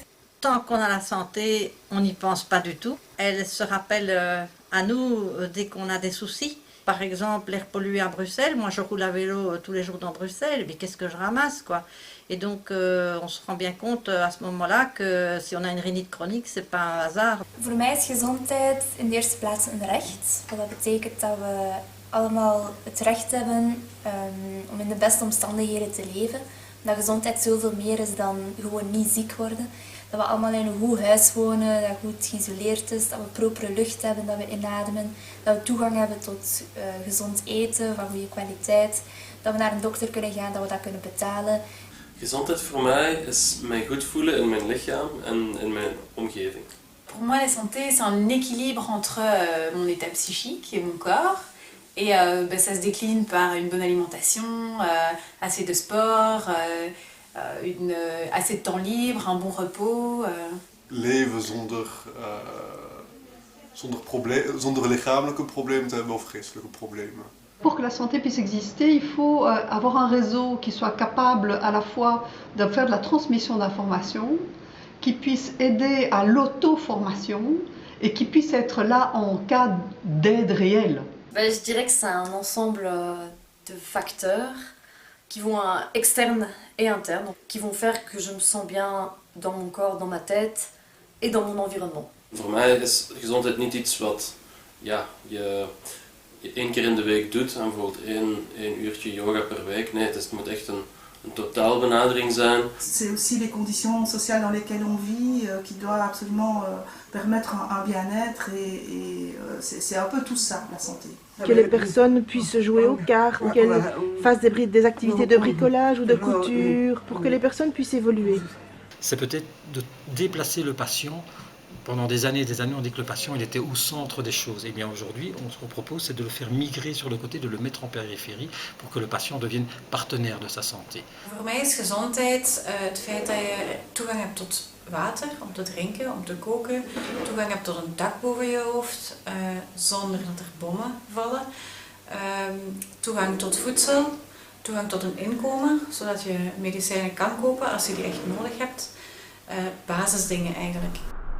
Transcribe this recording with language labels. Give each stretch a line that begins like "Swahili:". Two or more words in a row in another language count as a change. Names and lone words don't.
French: Tant qu'on a la santé, on n'y pense pas du tout. Elle se rappelle à nous dès qu'on a des soucis. Par exemple, l'air pollué à Bruxelles, moi je roule à vélo tous les jours dans Bruxelles, mais qu'est-ce que je ramasse quoi. Et donc on se rend bien compte à ce moment-là que si on a une rhinite chronique, c'est pas un hasard.
Dutch: Voor mij is gezondheid in de eerste plaats een recht. Dat betekent dat we allemaal het recht hebben om in de beste omstandigheden te leven. Dat gezondheid zoveel meer is dan gewoon niet ziek worden. Dat we allemaal in een goed huis wonen, dat goed geïsoleerd is, dat we propere lucht hebben, dat we inademen, dat we toegang hebben tot gezond eten van goede kwaliteit, dat we naar een dokter kunnen gaan, dat we dat kunnen betalen. Gezondheid voor mij is mij goed voelen in mijn lichaam en in mijn omgeving.
French: Pour moi, la santé, c'est un équilibre entre mon état psychique et mon corps. Et ça se décline par une bonne alimentation, assez de sport, assez de temps libre, un bon repos.
Dutch: Leven zonder lichamelijke problemen te hebben of geestelijke problemen.
French: Pour que la santé puisse exister, il faut avoir un réseau qui soit capable à la fois de faire de la transmission d'informations, qui puisse aider à l'auto-formation et qui puisse être là en cas d'aide réelle. Je dirais que c'est un ensemble de facteurs qui vont externes et internes, qui vont faire que je me sens bien dans mon corps, dans ma tête et dans mon environnement.
Dutch: Voor mij is gezondheid niet iets wat je 1 keer in de week doet en bijvoorbeeld 1 uurtje yoga per week. Nee, het moet echt een totaalbenadering zijn.
French: C'est aussi les conditions sociales dans lesquelles on vit qui doit absolument permettre un bien-être et c'est un peu tout ça, la santé. Que les personnes puissent jouer aux cartes, qu'elles fassent des activités de bricolage ou de couture, pour que les personnes puissent évoluer. C'est peut-être de déplacer le patient. Pendant des années, on dit que le patient il était au centre des choses. Et bien aujourd'hui, ce qu'on propose, c'est de le faire migrer sur le côté, de le mettre en périphérie, pour que le patient devienne partenaire de sa santé.
Dutch: Voor mij is gezondheid het feit dat je toegang hebt tot water, om te drinken, om te koken, toegang hebt tot een dak boven je hoofd, zonder dat er bommen vallen, toegang tot voedsel, toegang tot een inkomen, zodat je medicijnen kan kopen als je die echt nodig hebt. Basisdingen eigenlijk.